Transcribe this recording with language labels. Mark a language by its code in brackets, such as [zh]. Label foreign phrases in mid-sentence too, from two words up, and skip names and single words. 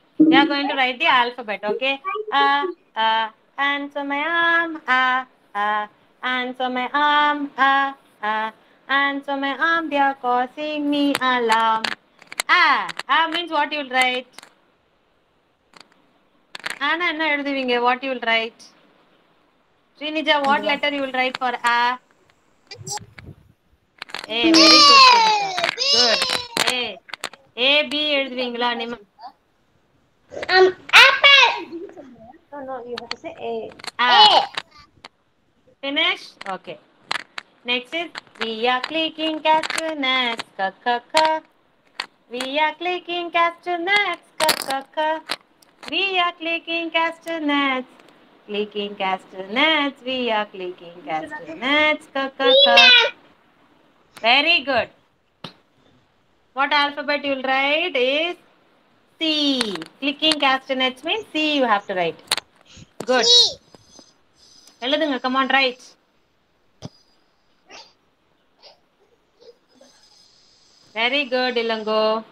[en] You are going to write the alphabet, okay? Answer my arm, answer my arm, answer my arm, they are causing me alarm. Means what you will write? Anna, [ta] enna எழுதுவீங்க? [en] What you will write? Srinija, what letter you will write for A? A, very good, Srinija. Good. A. [ta] A, B எழுதுவீங்களா? [en] Apple. No, you have to say A. A. Finish? Okay. Next is we are clicking castanets, ka ka ka. We are clicking castanets, ka ka ka. We are clicking castanets, clicking castanets. We are clicking castanets, ka ka ka. Very good. What alphabet you will write is C. Clicking castanets means C you have to write. Good. எழுதுங்க, come on, write. Very good, Ilango.